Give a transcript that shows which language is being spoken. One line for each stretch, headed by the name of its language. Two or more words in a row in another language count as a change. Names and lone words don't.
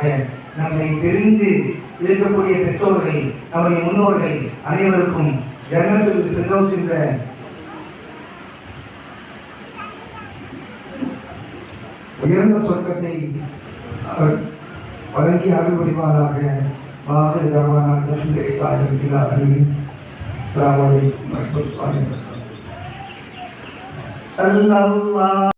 Tamil: நம்மை பிரிந்து இருக்கக்கூடிய பெற்றோர்கள், நம்முடைய முன்னோர்கள் அனைவருக்கும்
Arabic: جنة الفردوس
Tamil: என்ற உயர்ந்த சொர்க்கத்தை வழங்கி அருள் புரிவானாக.
Arabic: وآخر دعوانا الحمد لله رب العالمين. السلام عليكم ورحمة الله وبركاته. सल्लल्लाहु